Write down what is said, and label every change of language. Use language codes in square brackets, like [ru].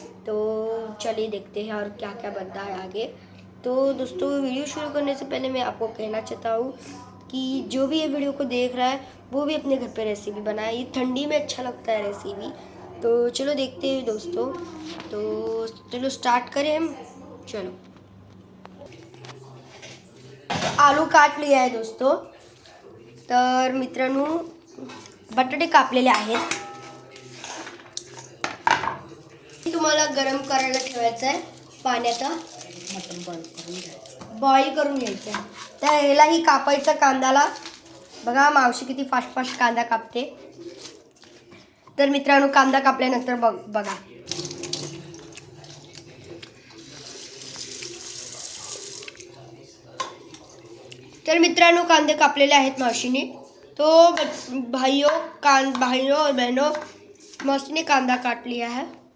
[hi] तो चलिए देखते हैं और क्या क्या बनता है आगे। तो दोस्तों, वीडियो शुरू करने से पहले मैं आपको कहना चाहता हूँ कि जो भी ये वीडियो को देख रहा है वो भी अपने घर पे रेसिपी बनाए। ये ठंडी में अच्छा लगता है रेसिपी। तो चलो देखते हैं दोस्तों। तो चलो स्टार्ट करें हम। चलो, आलू काट लिया आहे दोस्तों। [mr] तर मित्रांनो, बटाटे कापलेले आहेत। तुम्हाला गरम करायला ठेवायचं आहे पाण्याचा, बॉईल करून घ्यायचं आहे। तर ह्यालाही कापायचं कांद्याला। बघा मावशी किती फास्ट फास्ट कांदा कापते। तर मित्रांनो, कांदा कापल्यानंतर बघा तर मित्रांनो, कांदे कापलेले आहेत मावशीने। [hi] तो भाइयों और बहनों, मौसी ने कांदा काट लिया है।